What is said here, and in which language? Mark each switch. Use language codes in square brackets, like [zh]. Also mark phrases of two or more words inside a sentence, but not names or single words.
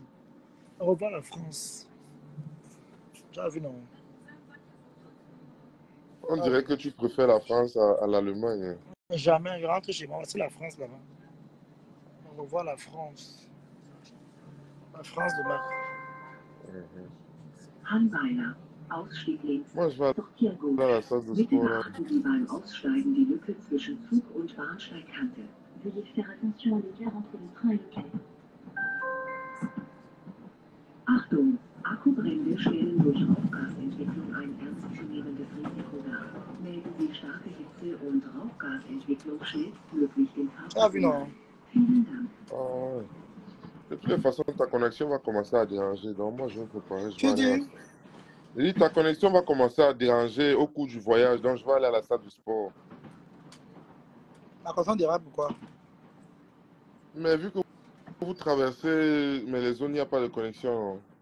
[fr] Au revoir la France. Tu as vu, non. On dirait que tu préfères la France à l'Allemagne. Jamais, je rentre chez moi. C'est la France là-bas. Au revoir la France. La France demain. [de] Hanweiler, Ausstieg links. [fr] Moi, je vais Sortier gut. aller à la salle de [de] Bitte [fr] sport là. [de] beachten Sie beim Aussteigen die Lücke zwischen Zug und Bahnsteigkante. [fr] Veuillez faire attention à l'écart entre le train et le quai. [de] Achtung! Akkubrände stellen durch Rauchgasentwicklung ein ernstzunehmendes Risiko dar. Melden Sie starke Hitze und Rauchgasentwicklung schnellstmöglich den [fr] Tu as vu, non. [de] Fahrplan. Vielen Dank. [fr] Ah, ouais. De toutes les façons, ta connexion va commencer à déranger. Donc, moi, je vais me préparer. Je vais Tu aller à la dis, salle. J'ai dit, ta connexion va commencer à déranger au cours du voyage. Donc, je vais aller à la salle de sport. ma conscience dira pourquoi. Mais vu que vous traversez, mais les zones, il n'y a pas de connexion.